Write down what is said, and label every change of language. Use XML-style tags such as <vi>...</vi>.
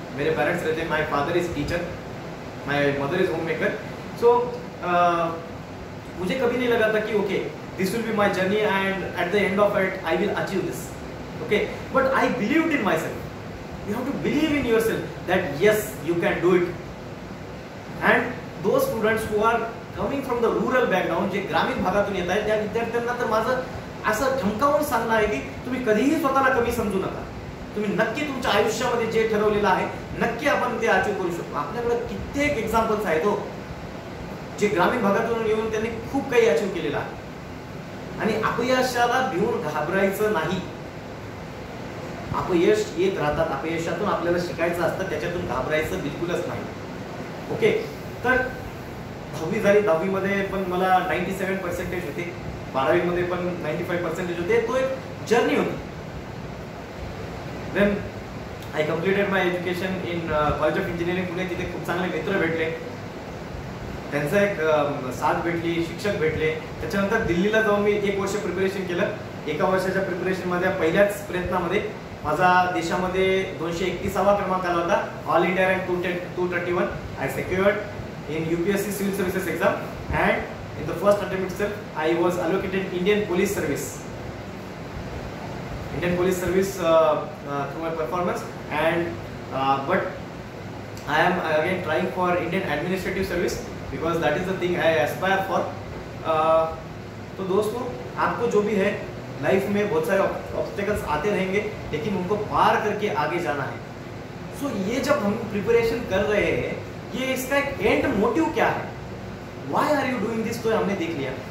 <hi>मेरे पेरेंट्स रहते हैं,</hi> <en>My father is teacher, my mother is home maker. सो</en> <hi>मुझे कभी नहीं लगा था कि</hi> <en>Okay this will be my journey and at the end of it I will achieve this, okay, but I believed in myself. You have to believe in yourself that yes you can do it. And those students who are coming from the rural background,</en> <mr>जे ग्रामीण भागातून येत आहेत, त्या विद्यार्थ्यांना तर माझं असं ठमकावून सांगणं आहे की तुम्ही कधीही स्वतःला कमी समजू नका। तुम्ही नक्की तुमच्या आयुष्यामध्ये जे ठरवलेलं आहे नक्की आपण ते अचीव करू शकतो। आपल्याकडे कित्येक एक्झाम्पल्स आहेत हो, जे ग्रामीण भागातून येऊन त्यांनी खूप काही अचीव केलेलं आहे। आणि अपयशाला भिवून घाबरायचं नाही। अपयश येत राहतात, अपयशातून आपल्याला शिकायचं असतं, त्याच्यातून घाबरायचं बिलकुलच नाही, ओके। तर 10वी झाली, 10वी मध्ये पण मला 97% होते, 12वी मध्ये पण 95% होते। तो एक जर्नी होती।</mr> <en>Then I completed my education in college of engineering Pune.</en> <mr>तिथे खूप चांगले मित्र भेटले, त्यांचा एक साथ भेटली, शिक्षक भेटले। त्याच्यानंतर दिल्लीला जाऊन मी 1 वर्ष प्रिपरेशन केलं। 1 वर्षाच्या प्रिपरेशनमध्ये पहिल्याच प्रयत्नामध्ये माझा देशामध्ये 231वा क्रमांक आला होता।</mr> <en>All India rank 231 I secured in UPSC civil services exam and in the first attempt itself I was allocated Indian Police Service through my performance, and but I am again trying for Indian Administrative Service because that is the thing I aspire for।</en> <hi>तो दोस्तों, आपको जो भी है life में बहुत सारे obstacles आते रहेंगे, लेकिन उनको पार करके आगे जाना है। सो ये जब हम प्रिपरेशन कर रहे हैं, ये इसका एक एंड मोटिव क्या है,</hi> <en>why are you doing this,</en> <hi>तो हमने देख लिया।</hi>